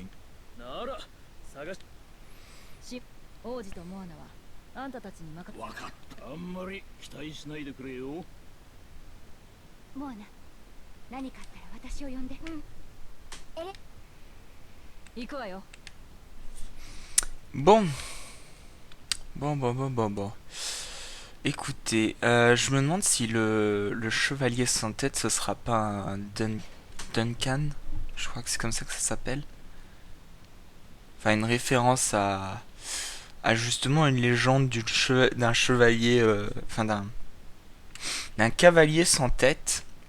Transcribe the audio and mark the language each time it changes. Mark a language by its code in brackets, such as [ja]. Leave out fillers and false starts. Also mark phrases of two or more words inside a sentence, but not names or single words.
[ja] なら探し。王子とモアナはあんたたちに任せ。分かった。あんまり期待しないでくれよ。モアナ、何かあったら私を呼んで。行くわよ。 [fr] Bon. Bon. Écoutez, je me demande si le chevalier sans tête ce sera pas un Duncan. Je crois que c'est comme ça que ça s'appelle. Enfin, une référence à justement une légende d'un chevalier, enfin d'un cavalier sans tête.